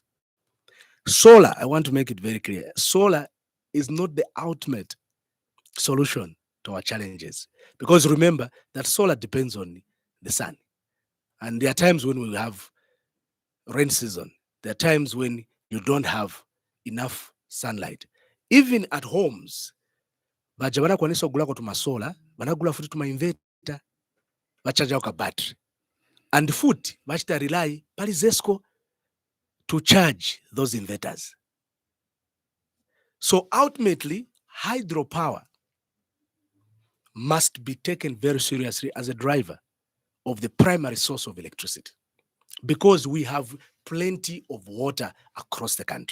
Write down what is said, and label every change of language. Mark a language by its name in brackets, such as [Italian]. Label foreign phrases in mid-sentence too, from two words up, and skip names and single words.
[English] Solar, I want to make it very clear, solar is not the ultimate solution to our challenges. Because remember that solar depends on the sun. And there are times when we have rain season. There are times when you don't have enough sunlight. Even at homes, [Nyanja] baja banakwanisa ogulako tuma solar, banagula futi tuma inverter, bachaja ka battery. [English] And [Nyanja] futi bachita [English] rely pali Zesco to charge those inverters. So ultimately, hydropower must be taken very seriously as a driver of the primary source of electricity, because we have plenty of water across the country.